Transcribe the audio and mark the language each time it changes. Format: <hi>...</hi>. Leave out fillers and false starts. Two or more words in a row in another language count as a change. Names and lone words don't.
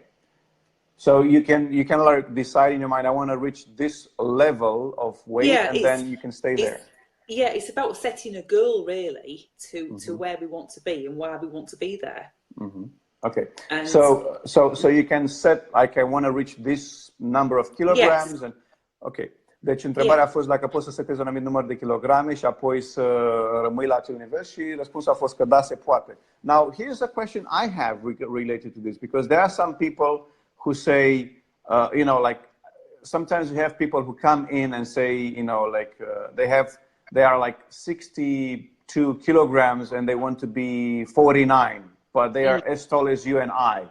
<en>So you can like decide in your mind, I want to reach this level of weight, and then you can stay there. Yeah, it's about setting a goal really to where we want to be and why we want to be there. Okay. So you can set, like, I want to reach this number of kilograms, and okay.</en> <ro>Deci întrebarea a fost dacă poți să setezi un anumit număr de kilograme și apoi să rămâi la acel nivel, și răspunsul a fost că da, se poate.</ro> <en>Now, here's a question I have related to this, because there are some people who say, like, sometimes we have people who come in and say, like, they are like 62 kilograms and they want to be 49, but they are as tall as you and I.</en>